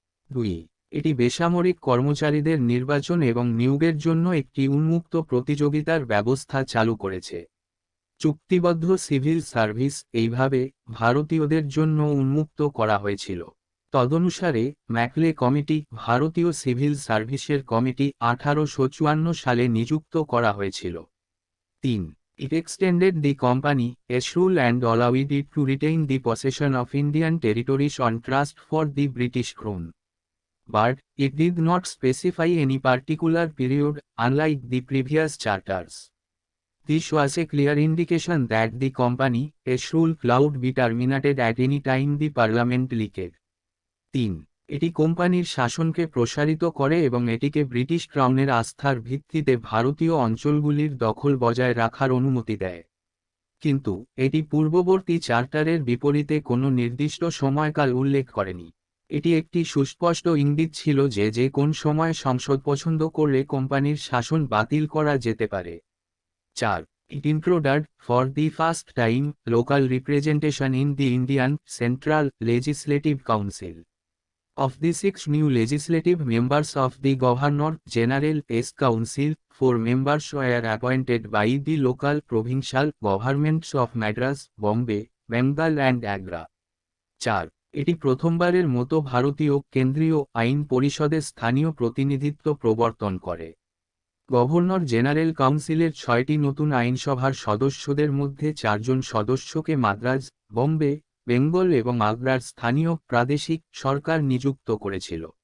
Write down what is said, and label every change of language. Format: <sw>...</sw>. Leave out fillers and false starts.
<bn>2. এটি বেসামরিক কর্মচারীদের নির্বাচন এবং নিয়োগের জন্য একটি উন্মুক্ত প্রতিযোগিতার ব্যবস্থা চালু করেছে। চুক্তিবদ্ধ সিভিল সার্ভিস এইভাবে ভারতীয়দের জন্য উন্মুক্ত করা হয়েছিল। তদনুসারে ম্যাকলে কমিটি, ভারতীয় সিভিল সার্ভিসের কমিটি, 1854 সালে নিযুক্ত করা হয়েছিল।</bn> <en>3. It extended the company as rule and allowed it to retain the possession of Indian territories on trust for the British Crown. But it did not specify any particular period, unlike the previous charters. This was a clear indication that the company, as rule, could be terminated at any time the Parliament liked.</en> <bn>3. এটি কোম্পানির শাসনকে প্রসারিত করে এবং এটিকে British ক্রাউনের আস্থার ভিত্তিতে ভারতীয় অঞ্চলগুলির দখল বজায় রাখার অনুমতি দেয়। কিন্তু এটি পূর্ববর্তী চার্টারের বিপরীতে কোনো নির্দিষ্ট সময়কাল উল্লেখ করেনি। এটি একটি সুস্পষ্ট ইঙ্গিত ছিল যে কোন সময় সংসদ পছন্দ করলে কোম্পানির শাসন বাতিল করা যেতে পারে।</bn> <en>4. It introduced, for the first time, local representation in the Indian Central Legislative Council. Of the 6 new legislative members of the Governor General's Council, 4 members were appointed by the local provincial governments of Madras, Bombay, Bengal and Agra.</en> <bn>4. এটি প্রথমবারের মতো ভারতীয় কেন্দ্রীয় আইন পরিষদে স্থানীয় প্রতিনিধিত্ব প্রবর্তন করে। গভর্নর জেনারেল কাউন্সিলের 6টি নতুন আইনসভার সদস্যদের মধ্যে 4 জন সদস্যকে মাদ্রাজ, বোম্বে, বেঙ্গল এবং আগ্রার স্থানীয় প্রাদেশিক সরকার নিযুক্ত করেছিল।</bn>